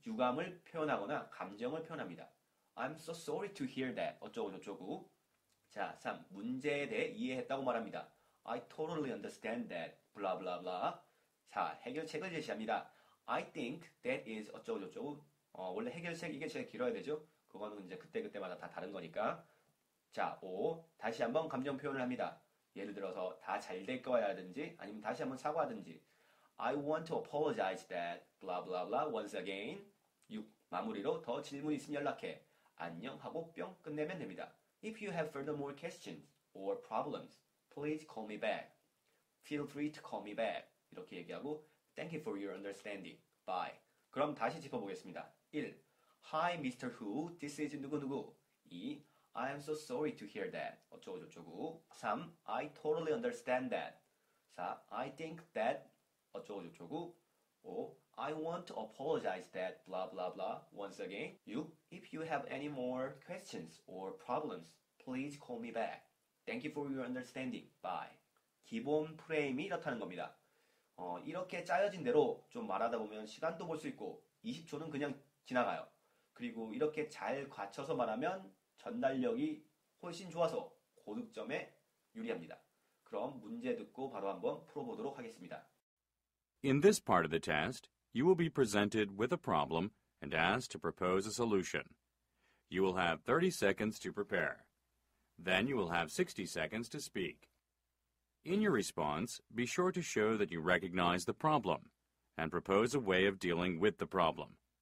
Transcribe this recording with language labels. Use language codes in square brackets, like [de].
[ko] 유감을 표현하거나 감정을 표현합니다. [en] I'm so sorry to hear that. [ko] 어쩌고 저쩌고. 자, [en] 3. [ko] 문제에 대해 이해했다고 말합니다. [en] I totally understand that. blah blah blah. 4. [ko] 해결책을 제시합니다. [en] I think that is [ko] 어쩌고 저쩌고. 원래 해결책 이게 제일 길어야 되죠. 그거는 이제 그때그때마다 다 다른 거니까. 자, 5. 다시 한번 감정 표현을 합니다. 예를 들어서 다 잘 될 거야라든지 아니면 다시 한번 사과하든지. [en] I want to apologize that blah blah blah once again. 6. [ko] 마무리로 더 질문 있으면 연락해. 안녕 하고 뿅 끝내면 됩니다. [en] If you have further more questions or problems, please call me back. Feel free to call me back. [ko] 이렇게 얘기하고 [en] Thank you for your understanding. Bye. [ko] 그럼 다시 짚어보겠습니다. [en] 1. Hi, Mr. Who. This is [ko] 누구누구. [en] 2. I am so sorry to hear that. [ko] 어쩌고 저쩌고. 3. [en] I totally understand that. 4. I think that. [ko] 어쩌고 저쩌고. [en] 5. I want to apologize that blah blah blah once again. 6. If you have any more questions or problems, please call me back. Thank you for your understanding. Bye. [ko] 기본 프레임이 이렇다는 겁니다. 이렇게 짜여진 대로 좀 말하다 보면 시간도 볼 수 있고 20초는 그냥 지나가요. 그리고 이렇게 잘 갖춰서 말하면 전달력이 훨씬 좋아서 고득점에 유리합니다. 그럼 문제 듣고 바로 한번 풀어보도록 하겠습니다. [en] In this part of the test, you will be presented with a problem and asked to propose a solution. You will have 30 seconds to prepare. Then you will have 60 seconds to speak. In your response, be sure to show that you recognize the problem and propose a way of dealing with the problem.